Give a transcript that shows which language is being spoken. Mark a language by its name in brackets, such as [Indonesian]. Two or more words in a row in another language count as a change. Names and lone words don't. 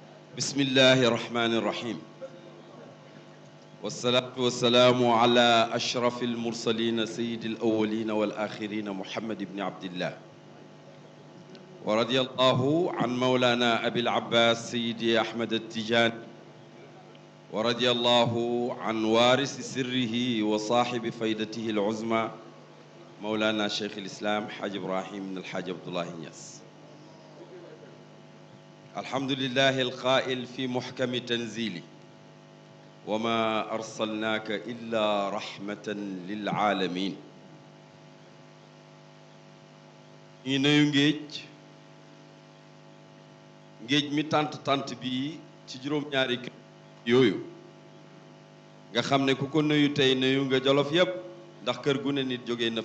[Arabic] بسم الله الرحمن الرحيم والصلاة والسلام على أشرف المرسلين سيد الأولين والآخرين محمد بن عبد الله ورضي الله عن مولانا أبي العباس سيدي أحمد التجاني ورضي الله عن وارث سره وصاحب فيدته العظمى مولانا شيخ الإسلام حاج إبراهيم بن الحاج عبد الله نياس. الحمد لله القائل في محكم تنزيله وما أرسلناك إلا رحمة للعالمين. [Wolof] ñi nuyu géej mi tant bi ci juróom-ñaari kër yooyu nga xam ne ku ko nuyu tey nuyu nga Jolof yépp ndax kër gu ne nit jógee na